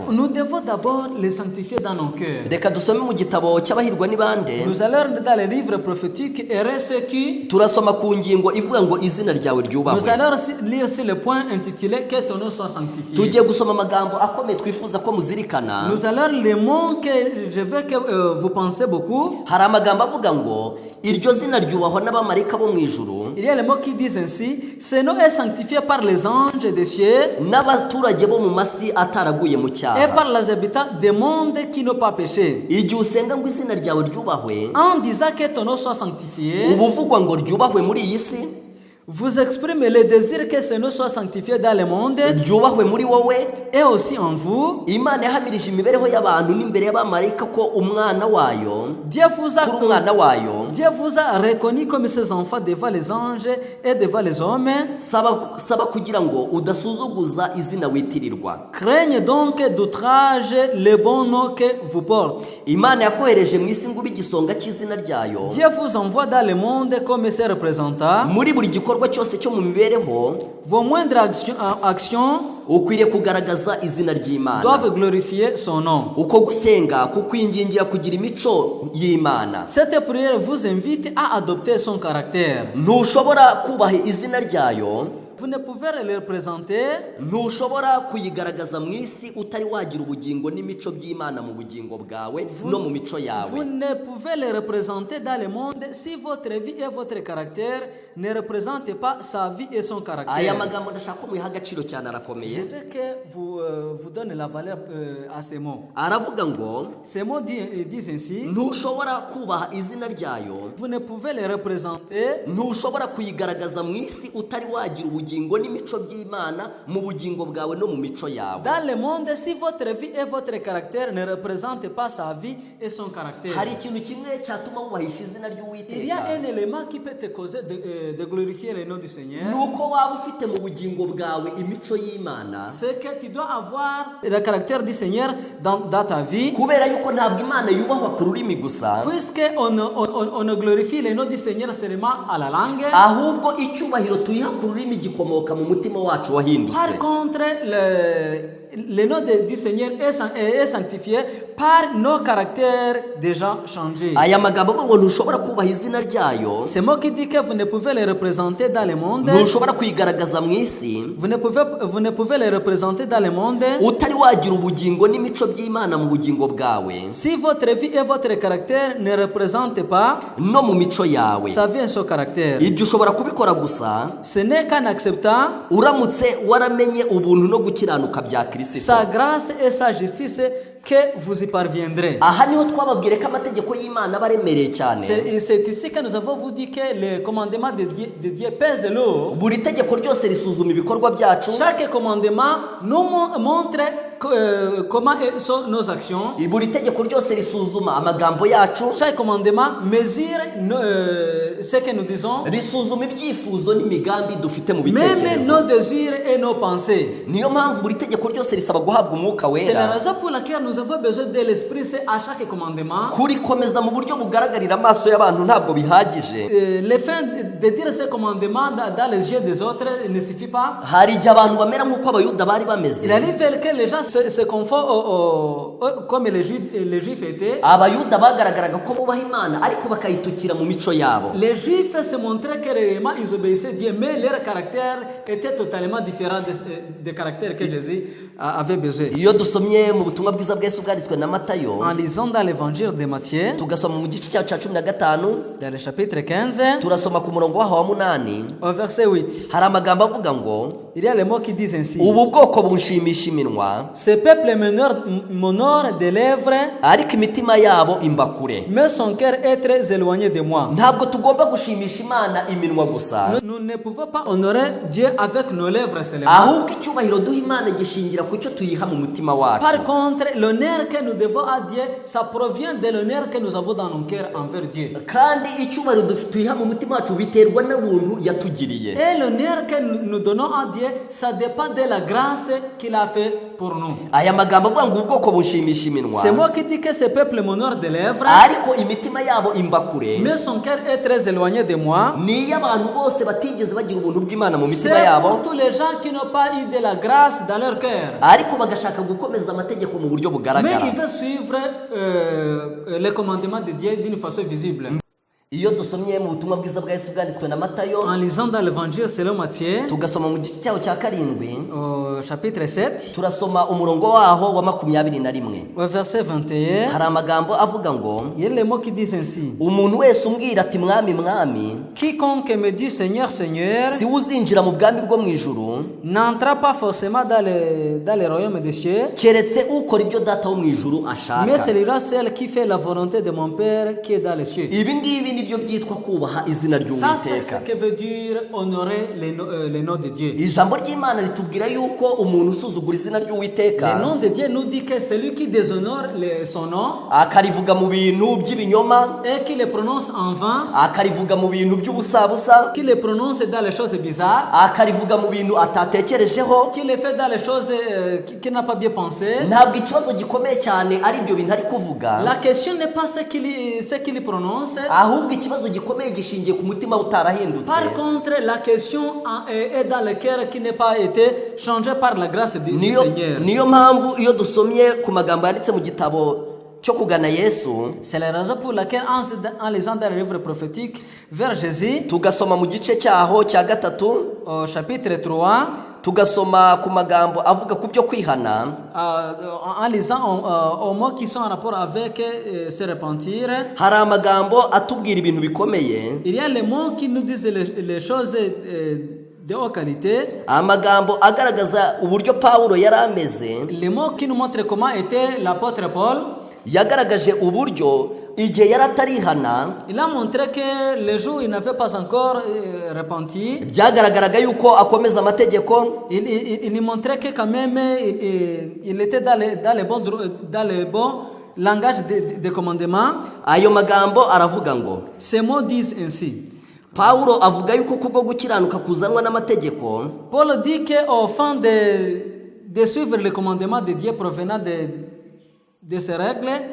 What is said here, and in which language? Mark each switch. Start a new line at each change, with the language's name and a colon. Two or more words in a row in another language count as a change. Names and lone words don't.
French: nous devons d'abord le sanctifier dans nos cœurs.
Kinyarwanda: Reka dusome mu gitabo cy'abahirwa ni bande,
French: Nous allons dans les livres prophétiques et ceux qui.
Kinyarwanda: turasoma ku ngingo ivuga ngo izina ryawe
French: Nous
Kinyarwanda: ryubahwe.
French: allons lire sur le point intitulé que ton nom soit sanctifié.
Kinyarwanda: Tugiye gusoma amagambo akomeye twifuza ko muzirikana.
French: Nous allons les mots que je veux que vous pensez beaucoup.
Kinyarwanda: Hari amagambo avuga ngo iryo zina ryubahwa n'abamarayika bo mu ijuru,
French: Il y a les mots qui disent ainsi: ce nom est sanctifié par les anges des cieux
Kinyarwanda: n'abaturage bo mu masi ataraguye mu
French: et
Kinyarwanda: cyaha.
French: par les habitants des mondes qui n'ont pas péché.
Kinyarwanda: Igihe usenga ngo izina ryawe ryubahwe,
French: En disant que ton nom soit sanctifié,
Kinyarwanda: uba uvugwa ngo ryubahwe muri iyi si,
French: vous exprimez le désir que ce nom soit sanctifié dans le monde
Kinyarwanda: ryubahwe muri wowe.
French: et aussi en vous.
Kinyarwanda: Imana yahamirije imibereho y'abantu n'imbere y'abamarayika ko umwana wayo,
French: Dieu vous
Kinyarwanda: kuri umwana wayo,
French: Dieu vous a reconnu comme ses enfants devant les anges et devant les hommes.
Kinyarwanda: saba kugira ngo udasuzuguza izina witirirwa.
French: Craignez donc d'outrage le bon nom que vous portez.
Kinyarwanda: Imana yakohereje mu isi ngo ube igisonga cy'izina ryayo.
French: Dieu vous envoie dans le monde comme ses représentants.
Kinyarwanda: Muri buri gikorwa cyose cyo mu mibereho,
French: Vos moindres actions
Kinyarwanda: ukwiriye kugaragaza izina ry'Imana.
French: doivent glorifier son nom.
Kinyarwanda: Uko gusenga kukwingingira kugira imico y'Imana.
French: Cette prière vous invite à adopter son caractère.
Kinyarwanda: Ntushobora kubaha izina ryayo,
French: Vous ne pouvez le représenter,
Kinyarwanda: ntushobora kuyigaragaza mu isi utari wagira ubugingo n'imico by'Imana mu bugingo bwawe no mu mico
French: vous
Kinyarwanda: yawe.
French: ne pouvez le représenter dans le monde si votre vie et votre caractère ne représentent pas sa vie et son
Kinyarwanda: Aya
French: caractère.
Kinyarwanda: magambo ndashaka ko muyiha agaciro cyane
French: Je
Kinyarwanda: arakomeye.
French: veux que vous donne la valeur à ces mots.
Kinyarwanda: Aravuga ngo
French: Ces mots disent ainsi:
Kinyarwanda: ntushobora kubaha izina ryayo,
French: vous ne pouvez le représenter,
Kinyarwanda: ntushobora kuyigaragaza mu isi utari wagira ubugingo n'imico by'Imana mu bugingo bwawe no mu mico yawe.
French: dans le monde si votre vie et votre caractère ne représentent pas sa vie et son caractère.
Kinyarwanda: Hari ikintu kimwe cyatuma wubahisha izina
French: Il y a un
Kinyarwanda: ry'Uwiteka,
French: élément qui peut te causer de glorifier le nom du Seigneur.
Kinyarwanda: nuko waba ufite mu bugingo bwawe imico y'Imana,
French: C'est que tu dois avoir le caractère du Seigneur dans ta vie.
Kinyarwanda: kubera yuko ntabwo Imana yubahwa ku rurimi gusa,
French: Puisque on ne glorifie le nom du Seigneur seulement à la langue.
Kinyarwanda: ahubwo icyubahiro tuyiha ku rurimi gikomoka mu mutima wacu wahindutse.
French: Par contre, le nom du Seigneur est sanctifié par nos caractères déjà changés.
Kinyarwanda: Aya magambo avuga ngo ntushobora kubaha izina ryayo,
French: C'est moi qui dis que vous ne pouvez le représenter dans le monde.
Kinyarwanda: ntushobora kuyigaragaza mu isi
French: Vous ne pouvez le représenter dans le monde
Kinyarwanda: utari wagira ubugingo n'imico by'Imana mu bugingo bwawe
French: si votre vie et votre caractère ne représentent pas
Kinyarwanda: no mu mico yawe.
French: sa vie et son caractère.
Kinyarwanda: Ibyo ushobora kubikora gusa
French: Ce n'est qu'en acceptant
Kinyarwanda: uramutse waramenye ubuntu no gukiranuka bya Kristo.
French: sa grâce et sa justice que vous y parviendrez.
Kinyarwanda: Aha niho twababwire ko amategeko y'Imana aba aremereye cyane.
French: C'est ici que nous avons vous dit que le commandement de Dieu pèse lourd.
Kinyarwanda: Buri tegeko ryose risuzuma ibikorwa byacu,
French: Chaque commandement nous montre comment sont nos actions.
Kinyarwanda: buri tegeko ryose risuzuma amagambo yacu,
French: Chaque commandement mesure ce que nous disons,
Kinyarwanda: risuzuma ibyifuzo n'imigambi dufite mu
French: même
Kinyarwanda: bitekerezo.
French: nos désirs et nos pensées.
Kinyarwanda: Niyo mpamvu buri tegeko ryose risaba guhabwa umwuka
French: C'est la
Kinyarwanda: wera,
French: raison pour laquelle nous avons besoin de l'esprit Saint à chaque commandement.
Kinyarwanda: kurikomeza mu buryo bugaragarira amaso y'abantu ntabwo bihagije.
French: Le fait de dire ce commandement dans les yeux des autres ne suffit pas.
Kinyarwanda: Hari igihe abantu bamera nk'uko abayuda bari bameze.
French: Il arrive que les gens se confondent comme les Juifs étaient.
Kinyarwanda: Abayuda bagaragaraga ko bubaha Imana ariko bakayitukira mu mico yabo.
French: Les Juifs se montraient que réellement ils obéissaient Dieu, mais leur caractère était totalement différent des caractères que Jésus avait besoin.
Kinyarwanda: iyo dusomye mu butumwa bwiza bwa Yesu bwanditswe na Matayo
French: En lisant dans l'évangile de Matthieu,
Kinyarwanda: tugasoma mu gice cya 15
French: dans le chapitre 15,
Kinyarwanda: turasoma ku murongo waho wa 8
French: au verset 8,
Kinyarwanda: hari amagambo avuga ngo
French: il y a les mots qui disent ainsi:
Kinyarwanda: ubu bwoko bunshimisha iminwa
French: ce peuple m'honore des lèvres,
Kinyarwanda: ariko imitima yabo imba kure.
French: mais son cœur est très éloigné de moi.
Kinyarwanda: Ntabwo tugomba gushimisha Imana iminwa gusa,
French: Nous ne pouvons pas honorer Dieu avec nos lèvres seulement.
Kinyarwanda: ahubwo icyubahiro duha Imana gishingira ku cyo tuyiha mu mutima wacu.
French: Par contre, l'honneur que nous devons à Dieu, ça provient de l'honneur que nous avons dans nos cœurs envers Dieu.
Kinyarwanda: kandi icyubahiro tuyiha mu mutima wacu biterwa n'ubuntu yatugiriye.
French: Et l'honneur que nous donnons à Dieu, ça dépend de la grâce qu'il a fait pour nous.
Kinyarwanda: Aya magambo avuga ngo ubwoko bunshimisha iminwa,
French: C'est moi qui dis que ce peuple m'honore des lèvres,
Kinyarwanda: ariko imitima yabo imba kure.
French: mais son cœur est très éloigné de moi.
Kinyarwanda: Ni abantu bose batigeze bagira ubuntu bw'Imana mu
French: C'est
Kinyarwanda: mitima yabo,
French: pour tous les gens qui n'ont pas eu de la grâce dans leur cœur.
Kinyarwanda: ariko bagashaka gukomeza amategeko mu buryo
French: Mais
Kinyarwanda: bugaragara.
French: ils veulent suivre les commandements de Dieu d'une façon visible.
Kinyarwanda: Iyo dusomye mu butumwa bwiza bwa Yesu bwanditswe na Matayo
French: En lisant dans l'évangile selon Matthieu,
Kinyarwanda: tugasoma mu gice cyaho cya 7
French: au chapitre 7,
Kinyarwanda: turasoma umurongo waho wa 21,
French: au verset 21,
Kinyarwanda: hari amagambo avuga ngo
French: il y a les mots qui disent ainsi:
Kinyarwanda: umuntu wese umbwira ati mwami mwami
French: quiconque me dit Seigneur, Seigneur,
Kinyarwanda: si we uzinjira mu bwami bwo mu ijuru
French: n'entra pas forcément dans le royaume des cieux,
Kinyarwanda: keretse ukora ibyo data wo mu ijuru
French: mais
Kinyarwanda: ashaka.
French: celui-là celle qui fait la volonté de mon Père qui est dans les cieux.
Kinyarwanda: Ibi ngibi nibyo byitwa kubaha izina
French: Ça, c'est
Kinyarwanda: ry'Uwiteka.
French: ce que veut dire honorer les noms de Dieu.
Kinyarwanda: Ijambo ry'Imana ritubwira yuko umuntu usuzugura izina ry'Uwiteka
French: Le nom de Dieu nous dit que celui qui déshonore son nom
Kinyarwanda: akarivuga mu bintu by'ibinyoma,
French: et qui le prononce en vain,
Kinyarwanda: akarivuga mu bintu by'ubusabusa,
French: qui le prononce dans les choses bizarres,
Kinyarwanda: akarivuga mu bintu atatekerejeho,
French: qui le fait dans les choses qu'il n'a pas bien pensé.
Kinyarwanda: ntabwo ikibazo gikomeye cyane ari ibyo bintu ari kuvuga,
French: La question n'est pas ce qu'il prononce.
Kinyarwanda: ahubwo ikibazo gikomeye gishingiye ku mutima utarahindutse.
French: Par contre, la question est dans le cœur qui n'a pas été changé par la grâce du Seigneur.
Kinyarwanda: niyo mpamvu iyo dusomye ku magambo yanditse mu gitabo cyo kugana Yesu,
French: C'est la raison pour laquelle en lisant dans le livre prophétique vers Jésus,
Kinyarwanda: tugasoma mu gice cyaho cya 3,
French: au chapitre 3,
Kinyarwanda: tugasoma ku magambo avuga ku byo kwihana,
French: en lisant aux mots qui sont en rapport avec se repentir,
Kinyarwanda: hari amagambo atubwira ibintu bikomeye,
French: il y a les mots qui nous disent les choses de haute qualité,
Kinyarwanda: amagambo agaragaza uburyo Pawulo yari ameze,
French: les mots qui nous montrent comment était l'apôtre Paul.
Kinyarwanda: yagaragaje uburyo igihe yari atarihana
French: Il a montré que le jour où il n'avait pas encore repenti,
Kinyarwanda: byagaragaraga yuko akomeza amategeko,
French: il montrait que quand même il était dans le bon langage de commandement.
Kinyarwanda: ayo magambo aravuga ngo
French: Ces mots disent ainsi.
Kinyarwanda: Pawulo avuga yuko kubwo gukiranuka kuzanwa n'amategeko,
French: Paul dit qu'au fond de suivre les commandements de Dieu provenant de ces règles,